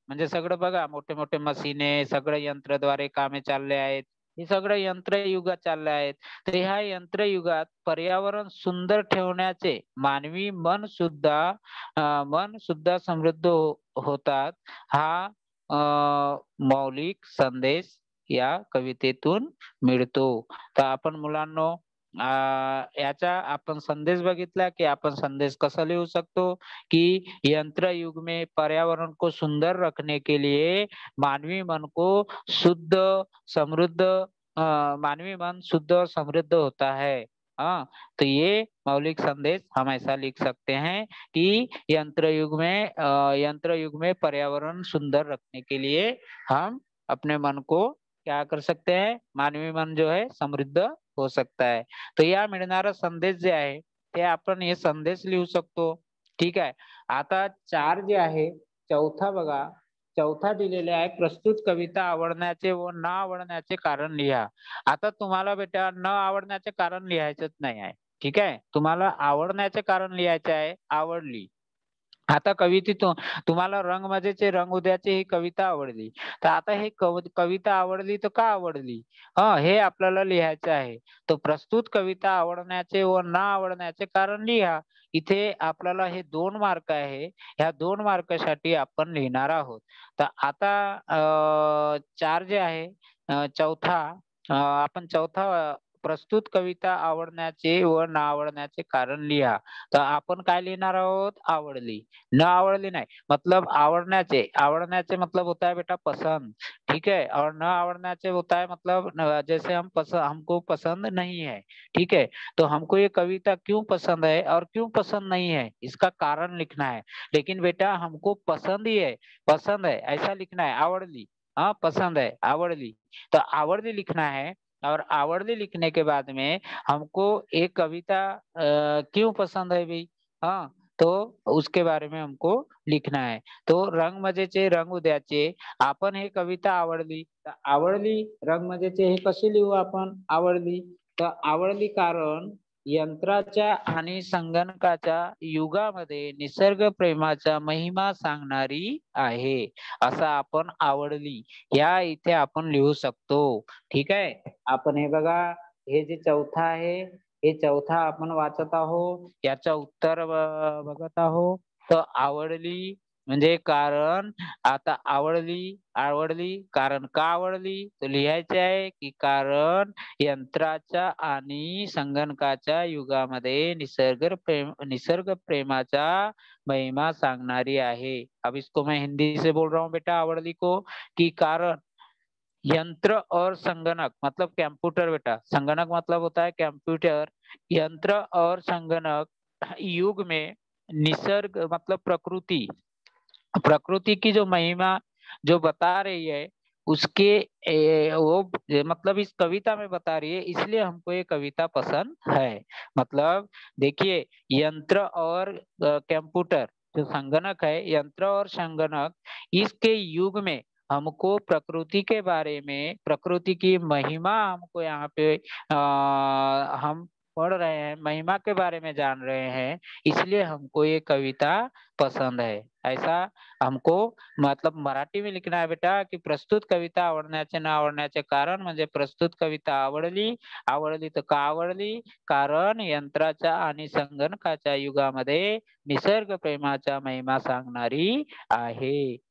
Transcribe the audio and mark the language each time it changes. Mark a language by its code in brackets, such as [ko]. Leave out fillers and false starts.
[mr] म्हणजे सगळं बघा, मोठे मोठे मशीने सगळं यंत्रद्वारे कामे चालले आहेत, हे सगळं यंत्र युगात चालले आहेत. तर ह्या यंत्र युगात पर्यावरण सुंदर ठेवण्याचे मानवी मन सुद्धा समृद्ध होतात, हा मौलिक संदेश या कवितेतून मिळतो. तर आपण मुलांनो याचा आपण संदेश बघितला की आपण संदेश कसा लिहू शकतो कि [hi] यंत्र युग में पर्यावरण को सुंदर रखने के लिए मानवी मन को शुद्ध समृद्ध मानवी मन शुद्ध और समृद्ध होता है। हाँ, तो ये मौलिक संदेश हम ऐसा लिख सकते हैं कि यंत्र युग में पर्यावरण सुंदर रखने के लिए हम अपने मन को क्या कर सकते हैं, मानवी मन जो है समृद्ध हो सकता है। [mr] तर या मिळणारा संदेश जे आहे ते आपण हे संदेश लिहू शकतो। ठीक आहे। आता 4 जे आहे, चौथा बघा, चौथा दिलेला आहे, प्रस्तुत कविता आवडण्याचे व न आवडण्याचे कारण लिहा। आता तुम्हाला बेटा न आवडण्याचे कारण लिहायचंच नाही आहे। ठीक आहे, तुम्हाला आवडण्याचे कारण लिहायचे आहे, आवडली। आता कवितेतून तुम्हाला रंगमजेचे रंग उद्याचे ही कविता आवडली, तर आता हे कविता आवडली तर का आवडली, हे आपल्याला लिहायचं आहे। तो प्रस्तुत कविता आवडण्याचे व न आवडण्याचे कारण लिहा। इथे आपल्याला हे 2 मार्क आहे, ह्या 2 मार्कासाठी आपण लिहिणार आहोत। तर आता 4 जे आहे, आपण चौथा प्रस्तुत कविता आवडण्याचे व न आवडण्याचे कारण लिहा। तर आपण काय लिहिणार आहोत, आवडली। [hi] न आवडली नहीं, मतलब आवड़ने आवड़ने मतलब होता है बेटा पसंद। ठीक है, और न आवड़ने होता है मतलब जैसे हमको पसंद नहीं है। ठीक है, तो हमको ये कविता क्यों पसंद है और क्यों पसंद नहीं है, इसका कारण लिखना है। लेकिन बेटा हमको पसंद ही है, पसंद है ऐसा लिखना है, आवड़ली। हाँ, पसंद है, आवड़ली। तो आवड़ली लिखना है, और आवड़ली लिखने के बाद में हमको एक कविता क्यों पसंद है भाई, हाँ, तो उसके बारे में हमको लिखना है। [mr] तो रंगमजेचे रंग उद्याचे, आपण हे कविता आवडली, तर आवडली रंगमजेचे हे कशी लिहू आपण, आवडली। तर आवडली कारण यंत्राच्या आणि संगणकाच्या युगामध्ये निसर्ग प्रेमाचा महिमा सांगणारी आहे, असं आपण आवडली या इथे आपण लिहू शकतो। ठीक आहे, आपण हे बघा, हे जे चौथा आहे, हे चौथा आपण वाचत आहोत, याचं उत्तर बघत आहोत। तर आवडली म्हणजे कारण, आता आवडली कारण का आवडली, तर लिहायचे आहे की कारण यंत्राच्या आणि संगणकाच्या युगामध्ये निसर्ग प्रेमाचा महिमा सांगणारी आहे। [hi] अब इसको मैं हिंदी से बोल रहा हूँ बेटा, आवडली को, कि कारण यंत्र और संगणक मतलब कंप्यूटर बेटा, संगणक मतलब होता है कंप्यूटर, यंत्र और संगणक युग में निसर्ग मतलब प्रकृति, प्रकृति की जो महिमा जो बता रही है, उसके मतलब इस कविता में बता रही है, इसलिए हमको ये कविता पसंद है। मतलब देखिए, यंत्र और कंप्यूटर जो संगणक है, यंत्र और संगणक, इसके युग में हमको प्रकृति के बारे में, प्रकृति की महिमा हमको यहाँ पे हम पढ़ रहे हैं, महिमा के बारे में जान रहे हैं, इसलिए हमको ये कविता पसंद है। ऐसा हमको मतलब मराठी में लिखना है बेटा, [mr] कि प्रस्तुत कविता आवडण्याचे न आवडण्याचे कारण म्हणजे प्रस्तुत कविता आवडली, आवडली तर का आवडली, कारण यंत्राच्या आणि संगणकाच्या युगामध्ये निसर्ग प्रेमाचा महिमा सांगणारी आहे।